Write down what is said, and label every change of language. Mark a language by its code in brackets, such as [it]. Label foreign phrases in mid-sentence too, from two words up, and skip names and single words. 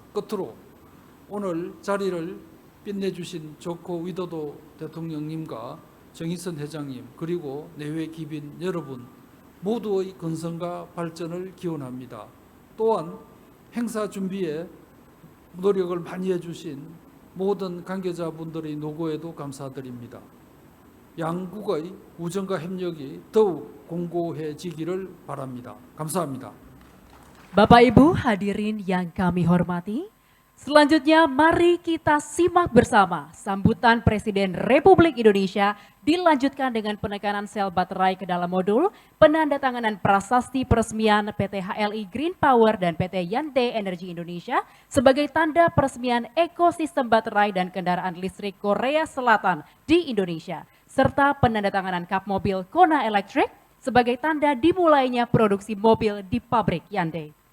[ko] 끝으로 오늘 자리를 빛내주신 조코 위도도 대통령님과 정의선 회장님 그리고 내외 기빈 여러분 모두의 건강과 발전을 기원합니다. 또한 행사 준비에 노력을 많이 해주신 모든 관계자분들의 노고에도 감사드립니다. 양국의 우정과 협력이 더욱 공고해지기를 바랍니다. 감사합니다. [id] Bapak Ibu hadirin yang kami hormati, Selanjutnya, mari kita simak bersama sambutan Presiden Republik Indonesia dilanjutkan dengan penekanan sel baterai ke dalam modul, penandatanganan prasasti peresmian PT HLI Green Power dan PT Yante Energi Indonesia sebagai tanda peresmian ekosistem baterai dan kendaraan listrik Korea Selatan di Indonesia, serta penandatanganan kap mobil Kona Electric sebagai tanda dimulainya produksi mobil di pabrik Yante.